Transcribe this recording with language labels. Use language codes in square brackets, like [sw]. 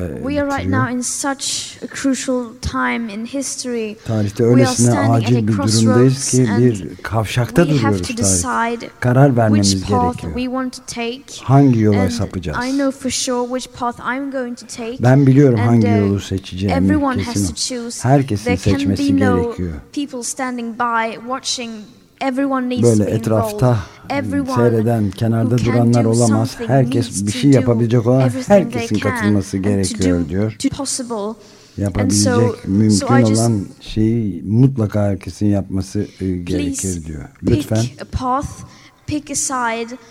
[en] We are right now in such a crucial time in history. [tr] Tarihte öylesine acil bir durumdayız ki bir kavşakta duruyoruz. Karar vermemiz gerekiyor. Hangi yola sapacağız? [en] I know for sure which path I'm going to take. [tr] Ben biliyorum hangi yolu seçeceğimi. [en] Everyone has to choose. [tr] Herkesin seçmesi gerekiyor. [en] There can be no people standing by watching. Everyone needs [tr] böyle [en] to be [tr] etrafta [en] involved. [tr] Seyreden, kenarda duranlar olamaz. Herkes bir şey yapabilecek olan herkesin katılması gerekiyor diyor. Yapabilecek, mümkün olan şeyi mutlaka herkesin yapması gerekir diyor. Lütfen. [en] Pick a path pick a side.